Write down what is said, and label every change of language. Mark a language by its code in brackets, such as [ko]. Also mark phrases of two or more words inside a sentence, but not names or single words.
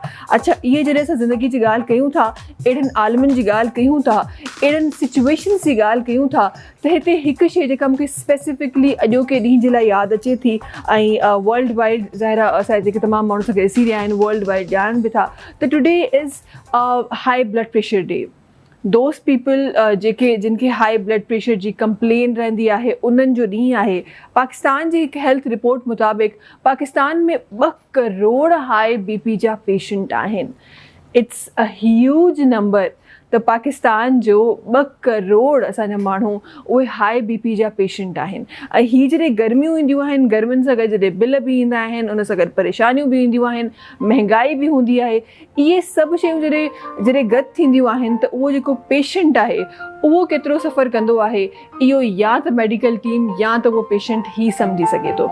[sd] अच्छा, इहे जॾहिं असां ज़िंदगी जी ॻाल्हि कयूं था, अहिड़नि आलमनि जी ॻाल्हि कयूं था, अहिड़नि सिचुएशन्स जी ॻाल्हि कयूं था त हिते हिकु शइ जेका मूंखे स्पेसिफिकली अॼोके ॾींहं जे लाइ यादि अचे थी ऐं [en] world wide [sd] ज़ाहिर असांजे जेके तमामु माण्हू असांखे ॾिसी रहिया आहिनि [en] world wide [sd] ॼाणनि बि था त [en] today is high blood pressure day. [sd] दोस्त पीपल जेके जिनखे [en] high blood pressure [sd] जी कंप्लेन रहंदी आहे उन्हनि जो ॾींहुं आहे। पाकिस्तान जी हिकु हेल्थ रिपोर्ट मुताबिक़ पाकिस्तान में 2 करोड़ [en] high BP [sd] जा पेशेंट आहिनि। [en] It's a huge number. [sd] त पाकिस्तान जो 2 करोड़ असांजा माण्हू उहे [en] high BP [sd] जा पेशेंट आहिनि। ऐं हीअ जॾहिं गर्मियूं ईंदियूं आहिनि, गर्मियुनि सां गॾु जॾहिं बिल बि ईंदा आहिनि, उन सां गॾु परेशानियूं बि ईंदियूं आहिनि, महांगाई बि हूंदी आहे। इहे सभु शयूं जॾहिं गॾु थींदियूं आहिनि त उहो जेको पेशेंट आहे उहो केतिरो सफ़र कंदो आहे, इहो या त [en] medical team [sd] या त उहो पेशेंट ई सम्झी सघे थो।